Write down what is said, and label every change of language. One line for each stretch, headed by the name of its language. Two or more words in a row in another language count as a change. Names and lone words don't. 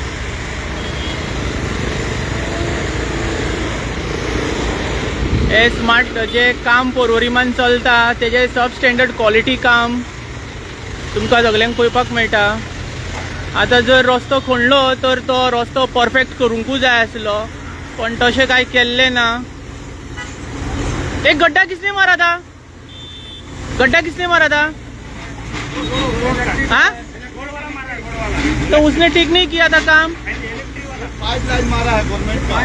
Konkani: हे स्मार्ट जे काम पोरवरीमान चलता तेजे सब
English: standard quality
Konkani: काम तुमकां सगल्यांक पळोवपाक मेळटा. आतां जर रस्तो खणलो तर तो रस्तो परफेक्ट करूंकूच जाय आसलो, पण तशें कांय केल्लें ना.
Hindi: एक गड्ढा किसने मारा था? गड्ढा किसने मारा था? हाँ, तो उसने ठीक नहीं किया था काम. पाइपलाइन मारा है गवर्नमेंट का.